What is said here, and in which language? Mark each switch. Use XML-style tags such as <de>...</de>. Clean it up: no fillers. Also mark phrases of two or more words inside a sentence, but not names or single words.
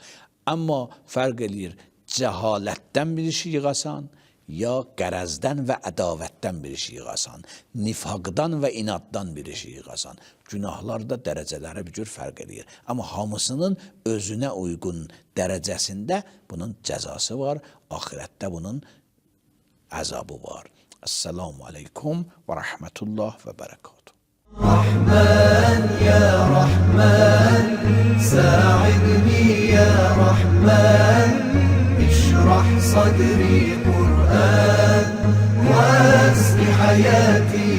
<az>Amma fərq eləyir, cəhalətdən bir işi yığasan, ya qərəzdən və ədavətdən bir işi yığasan, nifaqdan və inaddan bir işi yığasan. Günahlar da dərəcələri bir cür fərq edir. Amma hamısının özünə uyğun dərəcəsində bunun cəzası var, axirətdə bunun əzabı var.</az> <ar>السلام عليكم ورحمة الله وبركاته. رحمن يا رحمن، ساعدني يا رحمن, اشرح صدري قرآن واسق حياتي</ar>